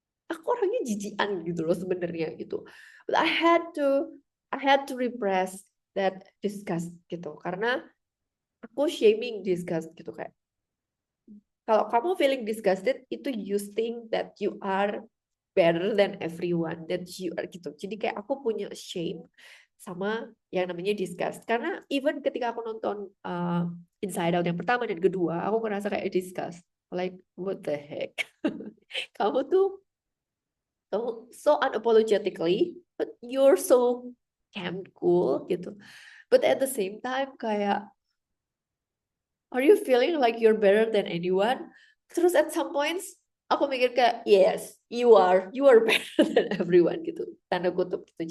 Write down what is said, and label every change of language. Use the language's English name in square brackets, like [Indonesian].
[Indonesian] Aku orangnya jijian gitu loh sebenarnya gitu. [English] But I had to repress that disgust gitu [Indonesian] karena aku [English] shaming disgust gitu [Indonesian] kayak kalau kamu [English] feeling disgusted itu you think that you are better than everyone that you are gitu. [Indonesian] Jadi kayak aku punya shame sama yang namanya disgust karena even ketika aku nonton Inside Out yang pertama dan kedua aku ngerasa kayak disgust [English] like what the heck. [Indonesian] kamu tuh kamu [English] so unapologetically but you're so calm cool gitu but at the same time kayak are you feeling like you're better than anyone? [Indonesian] Terus [English] at some points [Indonesian] aku mikir kayak [English] yes, you are better than everyone gitu. [Indonesian] Tanda kutip gitu.